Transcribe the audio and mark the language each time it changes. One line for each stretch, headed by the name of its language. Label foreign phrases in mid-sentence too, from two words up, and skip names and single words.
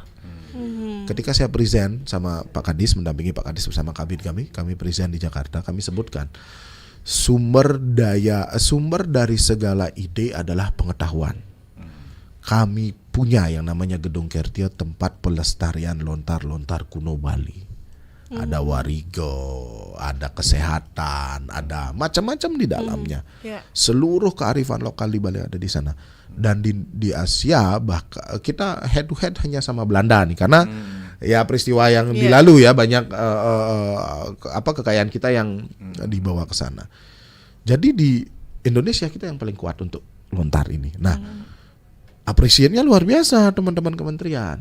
Indonesian: Ketika saya present sama Pak Kadis, mendampingi Pak Kadis bersama kabin kami present di Jakarta, kami sebutkan sumber dari segala ide adalah pengetahuan. Kami punya yang namanya Gedung Kertil, tempat pelestarian lontar-lontar kuno Bali. Ada warigo, ada kesehatan, ada macam-macam di dalamnya. Seluruh kearifan lokal di Bali ada di sana. Dan di Asia bahkan kita
English: head to head
Indonesian: hanya sama Belanda nih, karena ya peristiwa yang dilalu ya banyak kekayaan kita yang dibawa ke sana. Jadi di Indonesia kita yang paling kuat untuk lontar ini. Nah, apresiasinya luar biasa teman-teman kementerian.